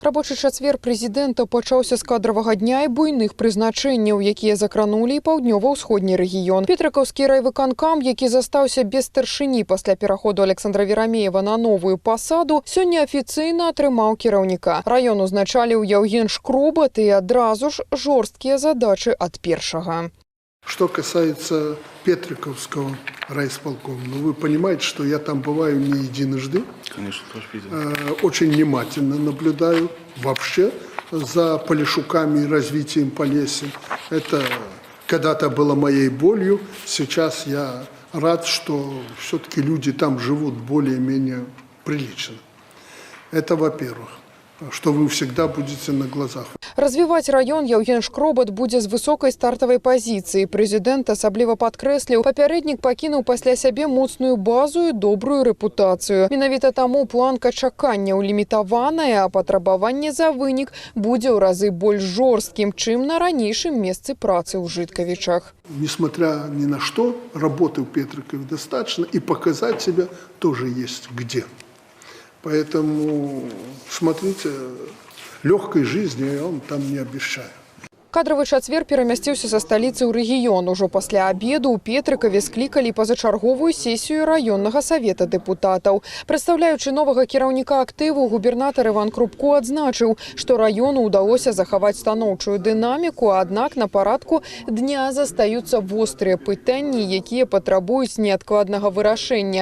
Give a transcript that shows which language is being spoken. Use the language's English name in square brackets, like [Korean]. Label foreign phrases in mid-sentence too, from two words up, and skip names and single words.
[Belarusian] Рабочы чацвер прэзідэнта пачаўся з кадравага дня і буйных прызначэнняў, якія закранулі і паўднёва-ўсходні рэгіён. Петрыкаўскі райвыканкам, які застаўся без старшыні пасля пераходу Александра Верамеева на новую пасаду, сёння афіцыйна атрымаў кіраўніка. Раён узначаліў Яўген Шкробат і адразу ж жорсткія задачы ад першага. [Russian] Что касается Петриківського райисполкома, вы понимаете, что я там бываю не единожды. Конечно, тоже видел. Очень внимательно наблюдаю вообще за Полешуками и развитием Полесья. Это когда-то было моей болью. Сейчас я рад, что все-таки люди там живут более-менее прилично. Это во-первых, что вы всегда будете на глазах. [Belarusian] Развіваць раён Яўген Шкробат будзе з высокай стартавай пазіцыі. Прэзідэнт асабліва падкрэсліў, папярэднік пакінуў пасля сябе моцную базу і добрую рэпутацыю. Менавіта таму планка чаканняў лімітаваная, а патрабаванне за вынік будзе ў разы больш жорсткім, чым на ранейшым месцы працы ў Жыткавічах. [Russian] Несмотря ни на что, работы в Петрикове достаточно, и показать себя тоже есть где. Поэтому, смотрите, легкой жизни он там не обещает. [Belarusian] Кадравы чацвер перамясціўся са сталіцы ў рэгіён. Ужо пасля абеду ў Петрыкаве склікалі пазачарговую сесію раённага савета дэпутатаў. Прадстаўляючы новага кіраўніка актыву, губернатар Іван Крупко адзначыў, што раёну ўдалося захаваць станоўчую дынаміку, аднак на парадку дня застаюцца вострыя пытанні, якія патрабуюць неадкладнага вырашэння.